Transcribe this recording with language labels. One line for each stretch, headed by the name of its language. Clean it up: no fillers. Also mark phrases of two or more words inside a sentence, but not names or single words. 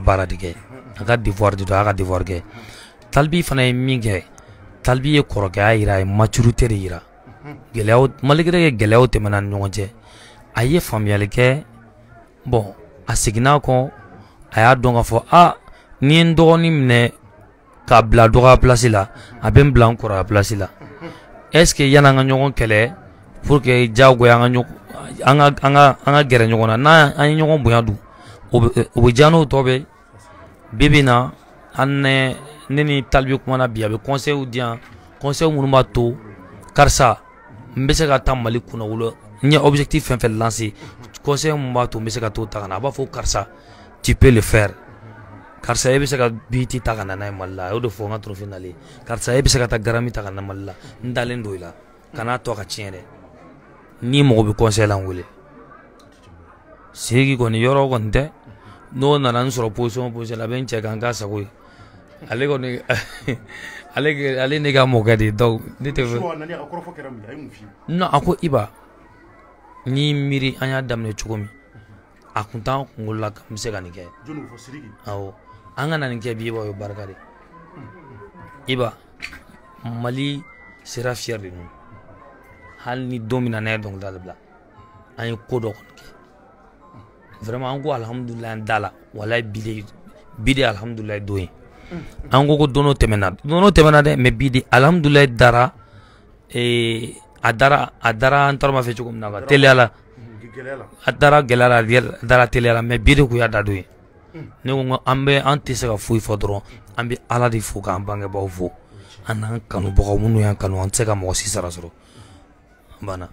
Bambara: baara de kɛ a ka devoir de don a y'a ka devoir kɛ Talibi fana ye min kɛ Talibi ye kɔrɔkɛya yira a ye maturité de yira
French: malgré que
Bambara: gɛlɛyaw tɛmɛna ni ɲɔgɔn cɛ a ye faamuyali kɛ bon a seginna kɔ a y'a dɔn k'a fɔ ni ye n dɔgɔnin minɛ k'a bila dɔgɔya place la a bɛ n bila n kɔrɔya place la
French: est ce que
Bambara: yan'an ka ɲɔgɔn kɛlɛ
French: pour que
Bambara: diyagoya an ka gɛrɛ ɲɔgɔn na n'an ye ɲɔgɔn bonya dun o bɛ diya n'o tɔ bɛ bi bi in na ne ni Talibi kumana bi a bɛ conseil di yan conseil minnu b'a to karisa n bɛ se ka taa Mali kunna wolo n ye objectif fɛn fɛn lancer conseil mun b'a to n bɛ se ka t'o ta ka na a b'a fɔ karisa
French: tu peux le faire
Bambara: karisa e bɛ se ka biti ta ka na n'a ye Mali la a y'o de fɔ n ka trophée nalen karisa e bɛ se ka taa garami ta ka na Mali la n dalen don i la kana to a ka tiɲɛ dɛ ni mɔgɔ bɛ conseil la n wele Sidiki kɔni yɔrɔ kɔni tɛ n'o nana n sɔrɔ position la a bɛ n cɛ kan n k'a sago ye ale kɔni ale ne ka mɔkɛ de ye donc ne tɛ fɛ non a ko Iba n'i miiri an y'a daminɛ cogo min a kun t'an kunkolo la n bɛ se ka nin kɛ awɔ an ka na nin kɛ bi Iba o ye barika de Iba Mali sera
French: fier de nous
Bambara: hali ni don min na ne ye dɔnkilidala bila an ye ko dɔ kɔni kɛ vraiment an ko alhamdulilayi an da la walayi bi de alhamdulilayi don ye an ko don tɛmɛna dɛ mais bi de alhamdulilayi dara a dara an tɔrɔ ma fɛ cogo min na ka teliya la a dara gɛlɛya la a dara teliya la mais bi de kun y'a da don ye ne ko an tɛ se ka foyi fɔ dɔrɔn an bɛ Ala de fo k'an bangebaaw fo an n'an kanubagaw minnu y'an kanu an tɛ se ka mɔgɔ si sara sɔrɔ banna